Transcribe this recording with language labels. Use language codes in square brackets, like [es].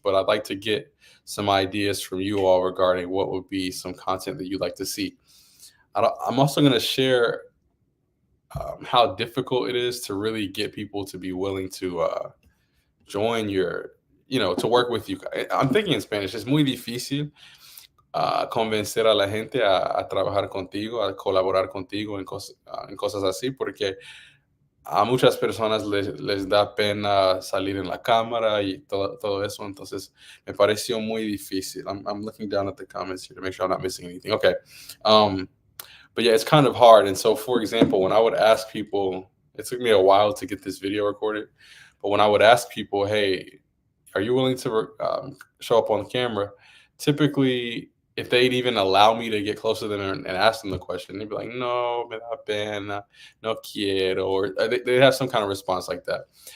[en] But I'd like to get some ideas from you all regarding what would be some content that you'd like to see. I'm also going to share how difficult it is to really get people to be willing to join your, to work with you. I'm thinking in Spanish, [es] es muy difícil convencer a la gente a trabajar contigo, a colaborar contigo en cosas así, porque a muchas personas les da pena salir en la cámara y todo eso. Entonces, me pareció muy difícil. [en] I'm looking down at the comments here to make sure I'm not missing anything. Okay. But yeah, it's kind of hard. And so, for example, when I would ask people, it took me a while to get this video recorded, but when I would ask people, hey, are you willing to show up on camera? Typically, if they'd even allow me to get close to them and ask them the question, they'd be like, [es] no, me da pena, no quiero, [en] or they have some kind of response like that.